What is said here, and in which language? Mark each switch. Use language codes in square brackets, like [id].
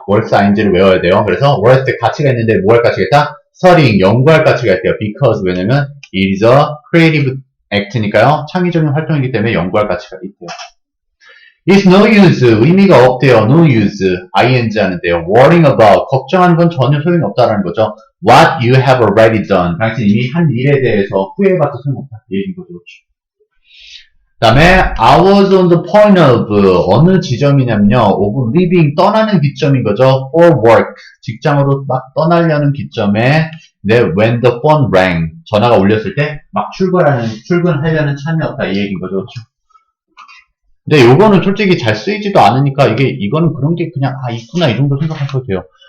[ko] worth ing를 외워야 돼요. 그래서 worth 가치가 있는데 뭐 할 가치가 있다? studying, 연구할 가치가 있대요. because, 왜냐면 [en] it is a creative act [ko] 니까요. 창의적인 활동이기 때문에 연구할 가치가 있대요. [en] It's no use, [ko] 의미가 없대요. no use, ing 하는데요. [en] worrying about, [ko] 걱정하는 건 전혀 소용이 없다라는 거죠. [en] what you have already done, [ko] 당신 이미 한 일에 대해서 후회해봐도 소용없다. 이 얘기인 거죠. 그 다음에 [en] I was on the point of, [ko] 어느 지점이냐면요. [en] of leaving, [ko] 떠나는 기점인 거죠. [en] for work, [ko] 직장으로 막 떠나려는 기점에 [en] when the phone rang, [ko] 전화가 울렸을 때 막 출근하려는 참이었다. 이 얘기인 거죠. 근데 요거는 솔직히 잘 쓰이지도 않으니까 이거는 그런 게 그냥 있구나 이 정도 생각하셔도 돼요.